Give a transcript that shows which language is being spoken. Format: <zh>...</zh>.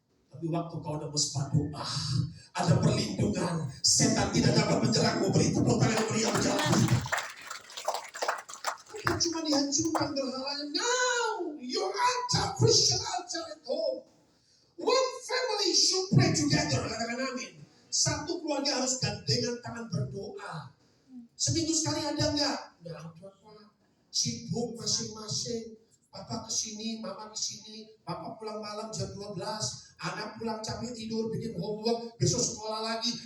<id>Tapi waktu kau ada mesbah doa, ada perlindungan, setan tidak dapat menyerangmu. Beri tepuk tangan beri yang berjalan. Bukan cuma dihancurkan berhalanya.</id> <en>Now, your altar, Christian altar at home. One family should pray together,</en> <id>katakan amin. Satu keluarga harus gandengan tangan berdoa. Seminggu sekali ada enggak? Enggak ada, Pak. Sibuk masing-masing. Papa kesini, mama kesini. Papa pulang malam jam 12. Anak pulang capek tidur, bikin homework. Besok sekolah lagi.</id>